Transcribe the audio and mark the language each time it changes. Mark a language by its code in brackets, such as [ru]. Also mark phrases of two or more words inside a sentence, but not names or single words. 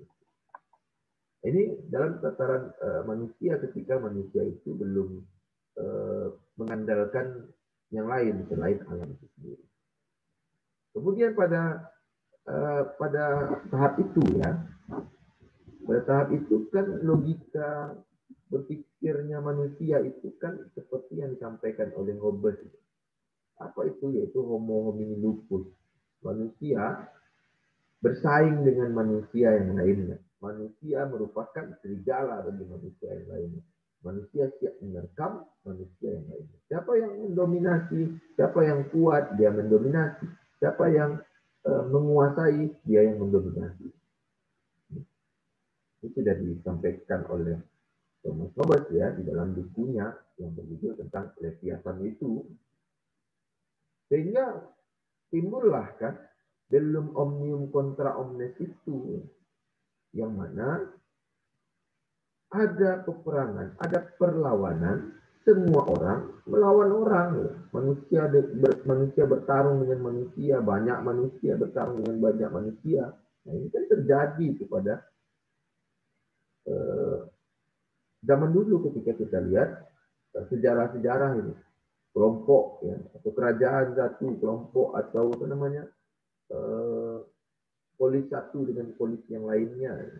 [id] Ini dalam tataran manusia, ketika manusia itu belum mengandalkan yang lain selain alam itu sendiri. Kemudian pada tahap itu ya, pada tahap itu kan logika berpikirnya manusia itu kan seperti yang disampaikan oleh Hobbes. Apa itu? Yaitu [la] homo homini lupus. [id] Manusia bersaing dengan manusia yang lainnya. Manusia merupakan serigala bagi manusia yang lainnya. Manusia siap menerkam manusia yang lainnya. Siapa yang mendominasi, siapa yang kuat, dia mendominasi. Siapa yang menguasai, dia yang mendominasi. Itu sudah disampaikan oleh Thomas Hobbes ya di dalam bukunya yang berjudul tentang Leviathan itu. Sehingga timbullah kan belum [la] omnium contra omnes [id] itu, yang mana ada peperangan, ada perlawanan, semua orang melawan orang. Manusia bertarung dengan manusia, banyak manusia bertarung dengan banyak manusia. Nah, ini kan terjadi kepada zaman dulu ketika kita lihat sejarah-sejarah ini, kelompok ya, atau kerajaan satu kelompok atau apa namanya polis satu dengan polis yang lainnya ya.